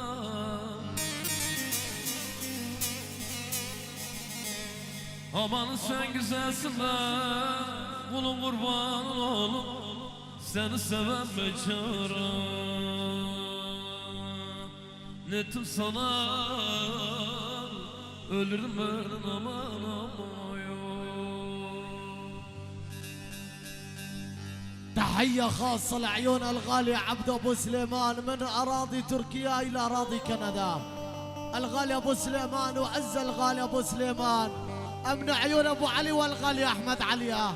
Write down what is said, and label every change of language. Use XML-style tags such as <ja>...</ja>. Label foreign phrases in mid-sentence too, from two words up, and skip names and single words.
<tr>Aman sen güzelsin be, kulun kurbanın oğlum, seni seven beçara. Netim sana, ölürüm ben aman aman yo.</tr> <ar>تحية خاصة لعيون الغالي عبد أبو سليمان من أراضي تركيا إلى أراضي كندا. الغالي أبو سليمان وعز الغالي أبو سليمان أمن عيون أبو علي والغالي أحمد عليا.</ar>